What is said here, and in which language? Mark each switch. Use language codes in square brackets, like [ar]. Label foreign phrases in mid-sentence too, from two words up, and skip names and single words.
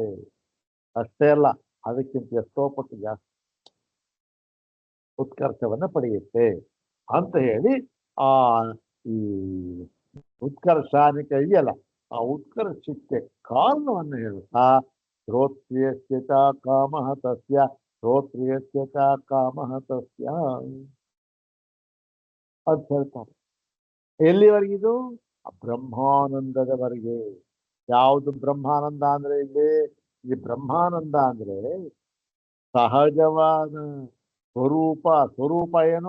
[kn] ಅಷ್ಟೇ ಅಲ್ಲ, ಅದಕ್ಕಿಂತ ಎಷ್ಟೋ ಪಟ್ಟು ಜಾಸ್ತಿ ಉತ್ಕರ್ಷವನ್ನು ಪಡೆಯುತ್ತೆ ಅಂತ ಹೇಳಿ ಆ ಈ ಉತ್ಕರ್ಷಾನಿಕ ಇದೆಯಲ್ಲ, ಆ ಉತ್ಕರ್ಷಕ್ಕೆ ಕಾರಣವನ್ನು ಹೇಳುತ್ತಾ [sa] ಶ್ರೋತ್ರಿಯಸ್ಯ ಚ ಕಾಮಃ ತಸ್ಯ, ಶ್ರೋತ್ರಿಯಸ್ಯ ಚ ಕಾಮಃ ತಸ್ಯ [kn] ಅಂತ ಹೇಳ್ತಾರೆ. ಎಲ್ಲಿವರೆಗಿದು? ಬ್ರಹ್ಮಾನಂದದವರೆಗೆ. ಯಾವುದು ಬ್ರಹ್ಮಾನಂದ ಅಂದ್ರೆ? ಇಲ್ಲಿ ಈ ಬ್ರಹ್ಮಾನಂದ ಅಂದ್ರೆ ಸಹಜವಾದ ಸ್ವರೂಪ. ಸ್ವರೂಪ ಏನು?